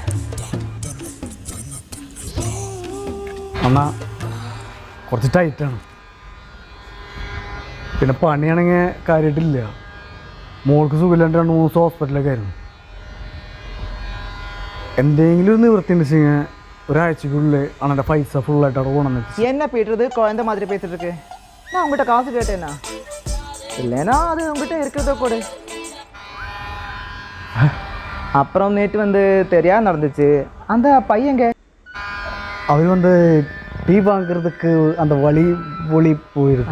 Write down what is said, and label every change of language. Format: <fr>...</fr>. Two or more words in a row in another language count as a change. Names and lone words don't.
<ml>എന്നാ കുറച്ച് ടൈറ്റാണ്. പിന്നെ പണിയാണെങ്കിൽ കാര്യമായിട്ടില്ല. മോൾക്ക് സുഖമില്ലാണ്ട് 2-3 ദിവസം ഹോസ്പിറ്റലൊക്കെ ആയിരുന്നു. എന്തെങ്കിലും ഒരു നിവൃത്തി ഉണ്ട് വെച്ചാൽ ഒരാഴ്ചക്കുള്ളിൽ അവൻ്റെ പൈസ ഫുള്ളായിട്ട് അവിടെ കൊണ്ടുവന്നു.</ml> <ta>என்ன பீட்டுறது குழந்தை மாதிரி பேசிட்டு இருக்கு? நான் உங்ககிட்ட காசு கேட்டேன்னா இல்லைன்னா அது உங்ககிட்ட இருக்கிறத கொடு. அப்புறம் நேற்று வந்து தெரியாம நடந்துச்சு. அந்த பையங்க அவர் வந்து டீ வாங்குறதுக்கு அந்த வழி போயிருக்கு.</ta>